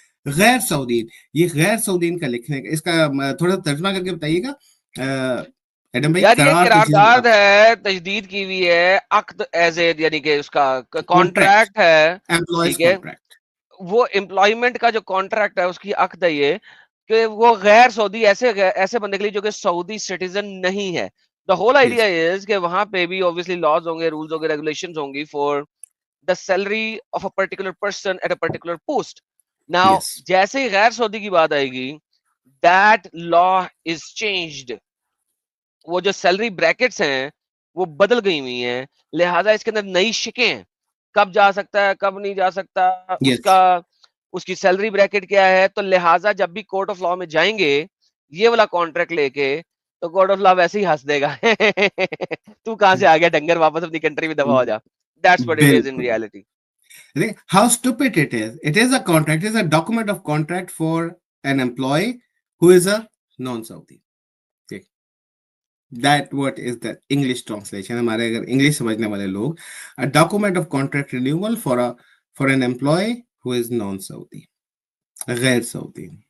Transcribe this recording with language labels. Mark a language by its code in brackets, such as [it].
[ur] غیر سعودین, یہ غیر سعودین کا لکھنے کا اس کا تھوڑا ترجمہ کر کے بتائیے گا ایڈم بھائی. یار یہ قرارداد ہے, تجدید کی ہوئی ہے, عقد ایز اے یعنی کہ اس کا کانٹریکٹ ہے, ٹھیک ہے, وہ امپلائمنٹ کا جو کانٹریکٹ ہے اس کی عقد ہے یہ کہ وہ غیر سعودی ایسے بندے کے لیے جو کہ سعودی سٹیزن نہیں ہے. [en] the whole idea is [ur] کہ وہاں پہ بھی obviously لاز ہوں گے, رولز ہوں گے, ریگولیشنز ہوں گی [en] For the salary of a particular person at a particular post. [ur] Now جیسے ہی غیر سعودی کی بات آئے گی [en] That law is changed. [ur] وہ جو سیلری بریکٹس ہیں وہ بدل گئی ہوئی ہیں, لہٰذا اس کے اندر نئی شکیں ہیں. کب جا سکتا ہے کب نہیں جا سکتا, [en] Yes. [ur] اس کی سیلری بریکٹ کیا ہے. تو لہٰذا جب بھی کورٹ آف لا میں جائیں گے یہ والا کانٹریکٹ لے کے, تو کورٹ آف لا ویسے ہی ہنس دے گا تو کہاں سے آ گیا ڈنگر, واپس اپنی کنٹری میں دفع ہو جا. [en] That's what it is in reality. How stupid it is. It is a contract. It is a document of contract for an employee who is a non-Saudi. Okay. That what is the English translation. [ur] ہمارے اگر English سمجھنے والے لوگ, [en] a document of contract renewal for an employee who is non-Saudi, غیر Saudi.